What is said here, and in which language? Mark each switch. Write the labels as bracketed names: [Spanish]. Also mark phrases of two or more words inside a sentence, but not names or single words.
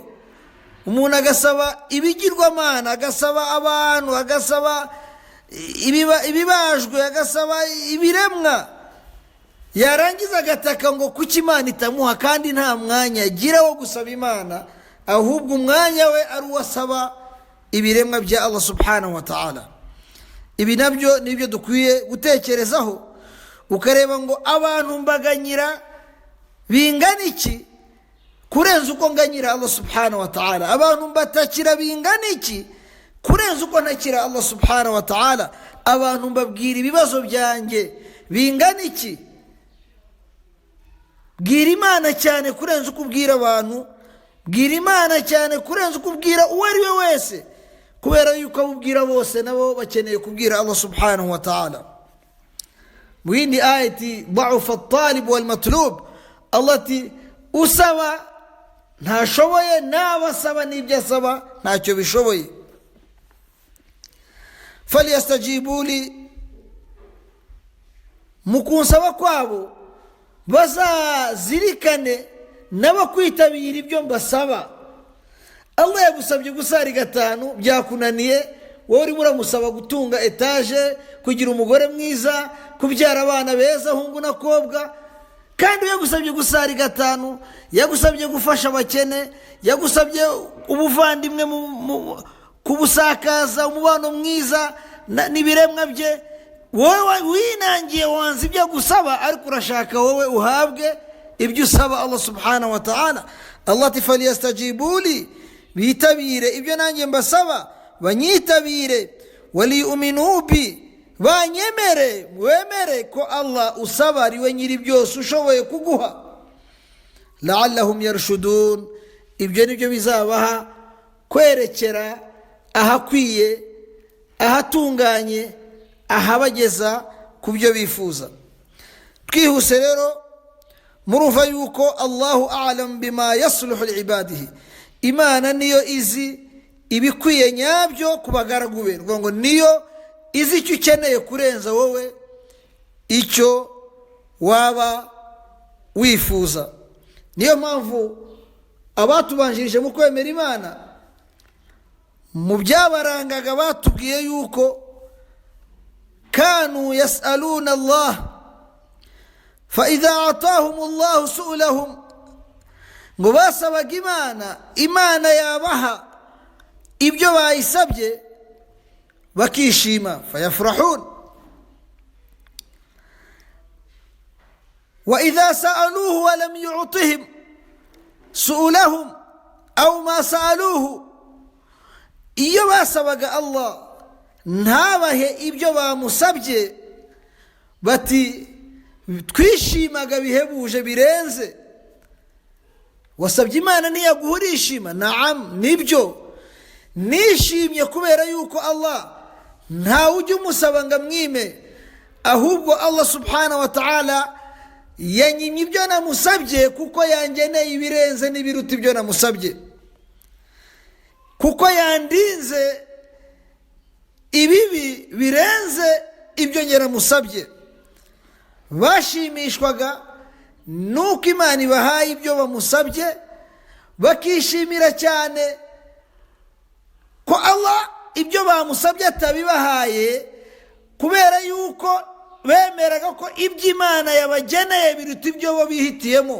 [Kinyarwanda] Umuntu agasaba ibigirwamana, agasaba abantu, agasaba ibibajwe, agasaba ibiremwa, yarangiza agataka ngo kuki Imana itamuha, kandi nta mwanya agira wo gusaba Imana, ahubwo umwanya we ari uwasaba ibiremwa bya [Arabic] الله سبحانه وتعالى. [Kinyarwanda] Ibi nabyo nibyo dukwiye gutekerezaho, ukareba ngo abantu mbaganyira bingana iki kurenza uko nganyira [Arabic] الله سبحانه وتعالى, [Kinyarwanda] abantu mbatakira bingana iki kurenza uko ntakira [Arabic] الله سبحانه وتعالى, [Kinyarwanda] abantu mbabwira ibibazo byanjye bingana iki bwira Imana cyane kurenza uko ubwira abantu, bwira Imana cyane kurenza uko ubwira uwo ari we wese, kubera yuko abubwira bose nabo bakeneye kubwira [Arabic] الله سبحانه وتعالى. [Kinyarwanda] Mu yindi ayati [Arabic] ضعف الطالب والمطلوب, [Kinyarwanda] Allah ati usaba ntashoboye, n'abasaba n'ibyo asaba ntacyo bishoboye. [Arabic] فليستجيبوا لي, [Kinyarwanda] mu kunsaba kwabo bazazirikane n'abakwitabira ibyo mbasaba. Allah yagusabye gusari 5 byakunaniye, wowe urimo uramusaba gutunga etaje, kugira umugore mwiza, kubyara abana beza hungu na kobwa, kandi yagusabye gusari 5, yagusabye gufasha abakene, yagusabye ubuvandimwe kubusakaza, umubano mwiza n'ibiremwa bye. Wowe winangiye wanze ibyo gusaba, ariko urashaka wowe uhabwe ibyo usaba [Arabic] الله سبحانه وتعالى. [Kinyarwanda] Allah ati [Arabic] فليستجيبوا لي, [Kinyarwanda] bitabire ibyo nanjye mbasaba, banyitabire. [Arabic] وليؤمنوا بي, [Kinyarwanda] banyemere, wemere ko Allah usaba ari we nyiri byose ushoboye kuguha. [Arabic] لعلهم يرشدون, [Kinyarwanda] ibyo nibyo bizabaha kwerekera ahakwiye, ahatunganye, ahabageza ku byo bifuza. Twihuse rero, murumva yuko [Arabic] الله أعلم بما يصلح لعباده, [Kinyarwanda] Imana niyo izi ibikwiye nyabyo ku bagaragu be, ngo niyo izi icyo ukeneye kurenza wowe icyo waba wifuza. Niyo mpamvu abatubanjirije mu kwemera Imana, mu byabarangaga batubwiye yuko [Arabic] كانوا يسألون الله فإذا آتاهم الله سؤلهم, [Kinyarwanda] ngo basabaga Imana, Imana yabaha ibyo bayisabye bakishima. Fayafrahun. [Arabic] وإذا سألوه ولم يعطهم سؤلهم أو ما سألوه, [Kinyarwanda] iyo basabaga Allah ntabahe ibyo bamusabye, bati twishimaga bihebuje birenze. Wasabye Imana ntiyaguha urishima? Naam, nibyo, nishimye kubera yuko Allah ntawe ujya umusaba ngo amwime, ahubwo [Arabic] الله سبحانه وتعالى [Kinyarwanda] yanyimye ibyo namusabye kuko yangeneye ibirenze n'ibiruta ibyo namusabye, kuko yandinze ibibi birenze ibyo nyiramusabye. Bashimishwaga nuko Imana ibahaye ibyo bamusabye, bakishimira cyane ko Allah ibyo bamusabye atabibahaye, kubera yuko bemeraga ko ibyo Imana yabageneye biruta ibyo bo bihitiyemo.